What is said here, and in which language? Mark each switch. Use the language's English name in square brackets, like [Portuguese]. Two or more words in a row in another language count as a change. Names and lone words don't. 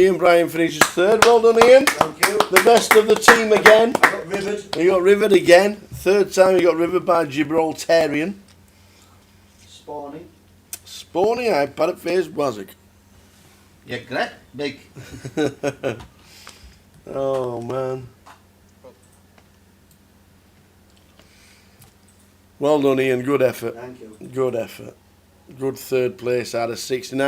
[English] Ian Bryan finishes third. Well done, Ian. Thank you. The best of the team again. I got rivered. You got rivered again. Third time you got rivered by Gibraltarian. Spawny. Spawny, I parrot face Wazik. Yeah, great. Big. Oh man. Well done, Ian. Good effort. Thank you. Good effort. Good third place out of 69.